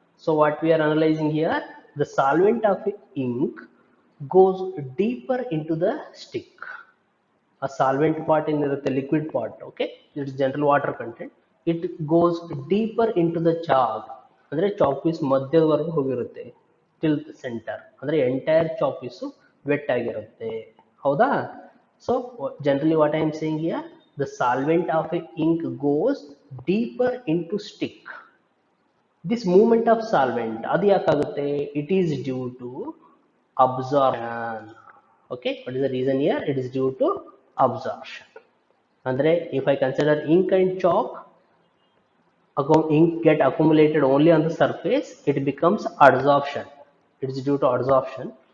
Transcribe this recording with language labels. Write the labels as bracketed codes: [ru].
[en] So what we are analyzing here, the solvent of ink goes deeper into the stick. A solvent part in the liquid part, okay, it is general water content, it goes deeper into the chalk. [kn] ಅಂದ್ರೆ chalk piece ಮಧ್ಯದವರೆಗೂ ಹೋಗಿರುತ್ತೆ, [en] till the center. [kn] ಅಂದ್ರೆ entire chalk piece vet ಆಗಿರುತ್ತೆ, ಹೌದಾ? [en] So generally what I am saying here, the solvent of a ink goes deeper into stick. This movement of solvent [kn] ಅದು ಯಾಕಾಗುತ್ತೆ, [en] it is due to absorption. Okay, what is the reason here, it is due to absorption. Andre if I consider ink and chalk, ink get accumulated only on the surface, it becomes adsorption, it is due to adsorption.